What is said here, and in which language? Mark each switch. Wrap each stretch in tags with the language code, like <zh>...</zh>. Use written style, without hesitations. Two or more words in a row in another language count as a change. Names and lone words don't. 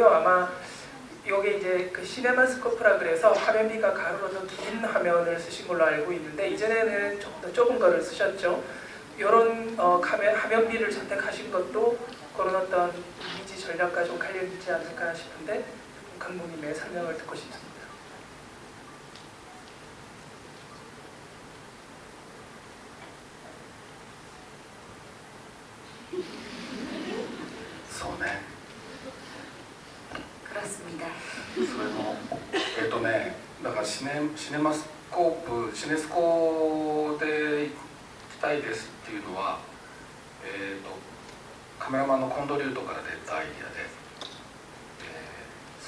<ko>아마 이게 이제 그 시네마스코프라 그래서 화면비가 가로로 긴 화면을 쓰신 걸로 알고 있는데, 이전에는 조금 더 좁은 거를 쓰셨죠. 이런 화면비를 선택하신 것도 그런 어떤 이미지 전략과 좀 관련이 있지 않을까 싶은데, 감독님의 설명을 듣고 싶습니다.</ko> <ja>そうね。</ja> <ko>그렇습니다.</ko> <ja>それもだからシネスコで行きたいですっていうのは、カメラマンのコンドリュートから出たアイディアで、そ</ja>